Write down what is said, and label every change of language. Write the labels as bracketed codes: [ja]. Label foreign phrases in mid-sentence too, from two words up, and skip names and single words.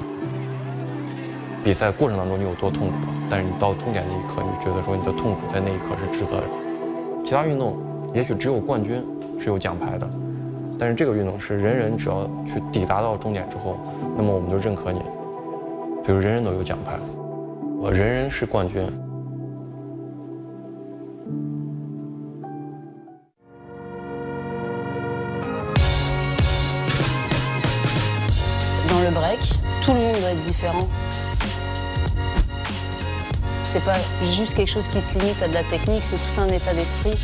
[zh] 比赛过程当中你有多痛苦，但是你到终点那一刻，你就觉得说你的痛苦在那一刻是值得的。其他运动也许只有冠军是有奖牌的，但是这个运动是人人只要去抵达到终点之后，那么我们就认可你，就是人人都有奖牌，人人是冠军。 [fr] Dans le break, tout le monde doit être différent. C'est pas juste quelque chose qui se limite à de la technique, c'est tout un état d'esprit.